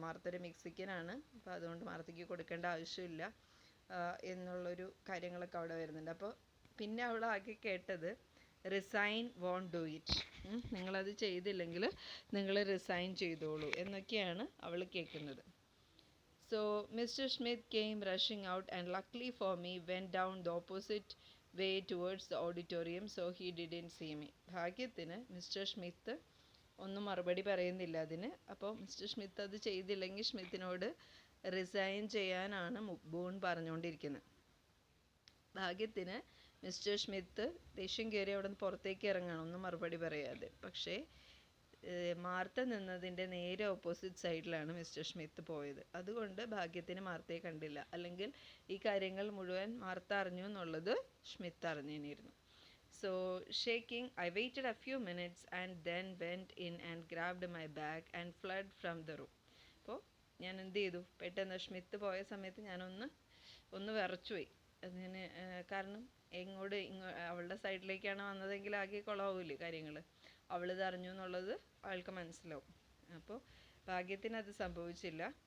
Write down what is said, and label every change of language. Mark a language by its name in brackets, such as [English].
[Malayalam] Martha ഒരു മെക്സിക്കനാണ്, അപ്പോൾ അതുകൊണ്ട് മാർത്തയ്ക്ക് കൊടുക്കേണ്ട ആവശ്യമില്ല എന്നുള്ളൊരു കാര്യങ്ങളൊക്കെ അവിടെ വരുന്നുണ്ട്. അപ്പോൾ പിന്നെ അവൾ ആകെ കേട്ടത് [English] resign won't do it, [Malayalam] നിങ്ങളത് ചെയ്തില്ലെങ്കിൽ നിങ്ങൾ റിസൈൻ ചെയ്തോളൂ എന്നൊക്കെയാണ് അവൾ കേൾക്കുന്നത്. [English] So Mr. Smith came rushing out and luckily for me went down the opposite way towards the auditorium, so he didn't see me. [Malayalam] ഭാഗ്യത്തിന് മിസ്റ്റർ സ്മിത്ത് ഒന്നും മറുപടി പറയുന്നില്ല അതിന്. അപ്പോൾ മിസ്റ്റർ സ്മിത്ത് അത് ചെയ്തില്ലെങ്കിൽ സ്മിത്തിനോട് റിസൈൻ ചെയ്യാനാണ് ബൂൺ പറഞ്ഞുകൊണ്ടിരിക്കുന്നത്. ഭാഗ്യത്തിന് മിസ്റ്റർ സ്മിത്ത് ദേഷ്യം കയറി അവിടെ നിന്ന് പുറത്തേക്ക് ഇറങ്ങണം, ഒന്നും മറുപടി പറയാതെ. പക്ഷേ മാർത്ത നിന്നതിൻ്റെ നേരെ ഓപ്പോസിറ്റ് സൈഡിലാണ് മിസ്റ്റർ സ്മിത്ത് പോയത്. അതുകൊണ്ട് ഭാഗ്യത്തിന് മാർത്തയെ കണ്ടില്ല. അല്ലെങ്കിൽ ഈ കാര്യങ്ങൾ മുഴുവൻ മാർത്ത അറിഞ്ഞു എന്നുള്ളത് സ്മിത്ത് അറിഞ്ഞിരുന്നു. [English] So shaking, I waited a few minutes and then went in and grabbed my bag and fled from the room. [Malayalam] അപ്പോൾ ഞാൻ എന്ത് ചെയ്തു, പെട്ടെന്ന് സ്മിത്ത് പോയ സമയത്ത് ഞാനൊന്ന് വിറച്ചുപോയി. അതിന് കാരണം അവളുടെ സൈഡിലേക്കാണ് വന്നതെങ്കിൽ ആകെ കുളമാവില്ലേ കാര്യങ്ങൾ. അവളിത് അറിഞ്ഞു എന്നുള്ളത് അവൾക്ക് മനസ്സിലാവും. അപ്പോൾ ഭാഗ്യത്തിന് അത് സംഭവിച്ചില്ല.